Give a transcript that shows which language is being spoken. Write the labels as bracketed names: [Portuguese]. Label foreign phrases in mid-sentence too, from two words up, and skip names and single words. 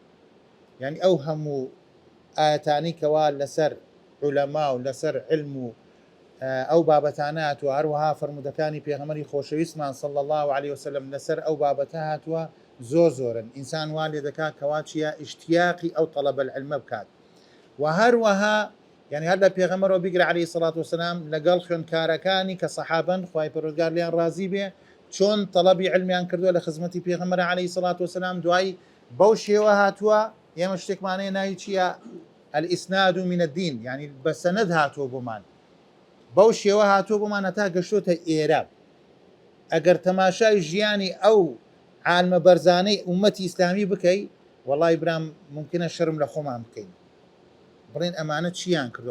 [Central Kurdish] یعنی ئەو هەموو ئاەتانی کەوا لەسەر عولەما و لەسەر علم و ئەو بابەتانە هاتووە، هەروەها فەرمودەکانی پێغەمبەری خۆشەویستمان [Arabic] صلی الله عليه وسلم [Central Kurdish] لەسەر ئەو بابەتە هاتووە زۆرن. ئینسان وا لێ دەکات کەوا چیە ئیشتیاقی ئەو تەڵەبە العلمە بکات. و هەروەها [Arabic] يعني هذا [Central Kurdish] پیغمبر و بگرە [Arabic] عليه الصلاة والسلام [Central Kurdish] لەگەڵ خوێندکارەکانی کە سەحابەن خوای پەروەردگار لیان ڕازی بێ چۆن تەڵەبی علمیان کردووە لە خزمەتی پێغەمبەر [Arabic] عليه الصلاة والسلام. [Central Kurdish] دوای بەو شێوە هاتووە ئێمە شتێکمانەیە ناوی چییە؟ [Arabic] الئیسناد من الدین، [Central Kurdish] يعني بە سەنەد هاتووە بۆمان، بەو شێوە هاتووە بۆمان هەتا گەشتۆتە ئێرە. ئەگەر تەماشای ژیانی ئەو عالمە بەرزانەی ئومەتی ئیسلامی بکەی، وەڵای برام ممکنە شەرم لە خۆمان بکەین، بڵێن ئەمانە چیان کردو.